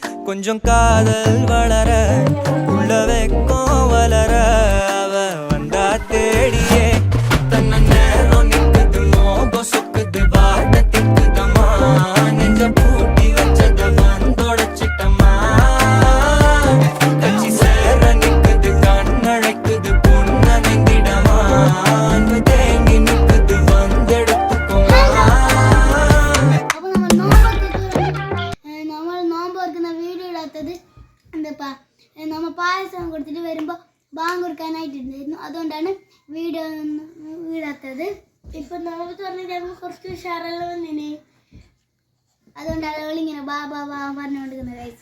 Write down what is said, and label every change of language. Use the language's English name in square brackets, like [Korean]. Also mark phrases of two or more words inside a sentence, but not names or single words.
[Tamil] கொஞ்சம் காதல் வளர உள்ள வெக்கம் வளர அவ வந்தா தேடியே தன்ன நேரம் நிக்குது மோகம் சொக்குது வார்த்தை திக்குதம்மா நெஞ்ச பூட்டி வச்சத வந்தொடச்சிட்டம்மா கட்சி சேர நிக்குது கண்ணழைக்குது பொண்ண நெந்திடமா அன்பு தேங்கி நிக்குது வந்தெடுத்துக்கோமா. [Malayalam] നമ്മ പായസം കൊടുത്തിട്ട് വരുമ്പോൾ ബാങ്ക് കൊടുക്കാനായിട്ടുണ്ടായിരുന്നു, അതുകൊണ്ടാണ് വീഡിയോ വീടാത്തത്. ഇപ്പം നമ്മൾ പറഞ്ഞിട്ട് കുറച്ച് ഉഷാറെല്ലാം വന്നിന്, അതുകൊണ്ടാണ് അവളിങ്ങനെ ബാ ബാ ബാ പറഞ്ഞുകൊണ്ടിരിക്കുന്നത് ഗൈസ്.